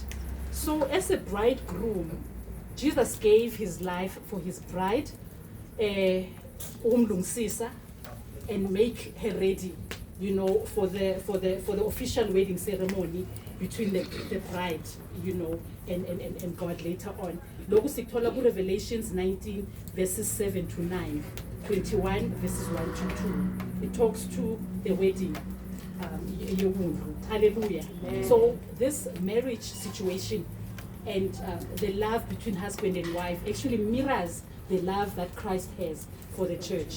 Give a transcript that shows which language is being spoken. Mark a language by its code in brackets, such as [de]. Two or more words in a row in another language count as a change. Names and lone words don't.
[en] So as a bridegroom, Jesus gave his life for his bride, umlungsisa, and make her ready, you know, for the official wedding ceremony between the bride, you know, and God later on. [ss] Loku sikuthola ku Revelations 19 verses 7 to 9, 21 verses 1 to 2. [en] It talks to the wedding. Hallelujah. So this marriage situation and the love between husband and wife actually mirrors the love that Christ has for the church.